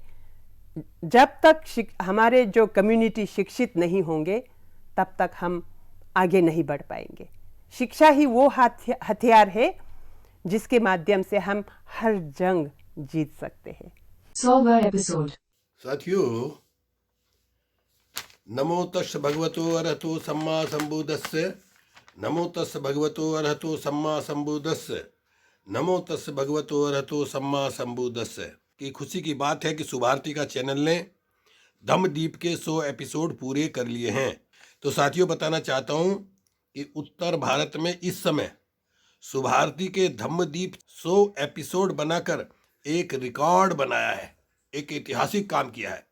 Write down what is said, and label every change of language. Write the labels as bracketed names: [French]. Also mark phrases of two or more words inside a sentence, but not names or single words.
[Hindi] जब तक हमारे जो कम्युनिटी शिक्षित नहीं होंगे तब तक हम आगे नहीं बढ़ पाएंगे। शिक्षा ही वो हथियार है जिसके माध्यम से हम हर जंग जीत सकते हैं। 100वां एपिसोड। साथियों, [Pali] नमो तस् भगवतो अरहतो सम्मा संबुद्धस्य नमो तस् भगवतो अरहतो सम्मा संबुद्धस्स। नमो तस् भगवतो अरहतो सम्मा संबुद्धस्स। [Hindi] की खुशी की बात है कि सुभारती का चैनल ने धम्मदीप के 100 एपिसोड पूरे कर लिए हैं। तो साथियों, बताना चाहता हूं कि उत्तर भारत में इस समय सुभारती के धम्मदीप 100 एपिसोड बनाकर एक रिकॉर्ड बनाया है, एक ऐतिहासिक काम किया है।